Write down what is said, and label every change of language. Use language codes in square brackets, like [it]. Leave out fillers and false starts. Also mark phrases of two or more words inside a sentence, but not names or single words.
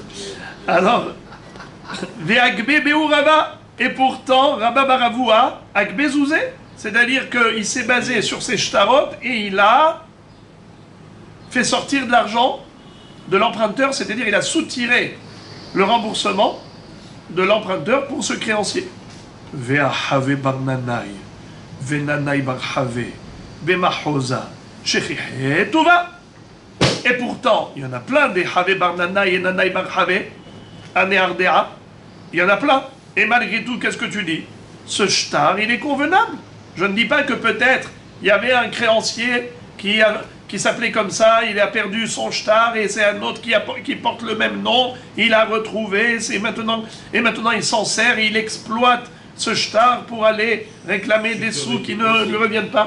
[fr] Alors, [arc] ואגבי ביה רבא, [fr] et pourtant, Rabba Baravoua, [arc] אגבי זוזי, [fr] c'est-à-dire qu'il s'est basé sur ses shtarot et il a fait sortir de l'argent de l'emprunteur, c'est-à-dire il a soutiré le remboursement de l'emprunteur pour ce créancier. [arc] וחבי בר ננאי וננאי בר חבי ומחוזא שכיחי טובא. [fr] Et pourtant, il y en a plein des Have bar Nanaï et Nanaï bar Have à Néardéa. Il y en a plein. Et malgré tout, qu'est-ce que tu dis? Ce shtar, il est convenable. Je ne dis pas que peut-être il y avait un créancier qui s'appelait comme ça, il a perdu son shtar et c'est un autre qui porte le même nom, il a retrouvé, et maintenant il s'en sert, il exploite ce shtar pour aller réclamer des sous qui ne lui reviennent pas.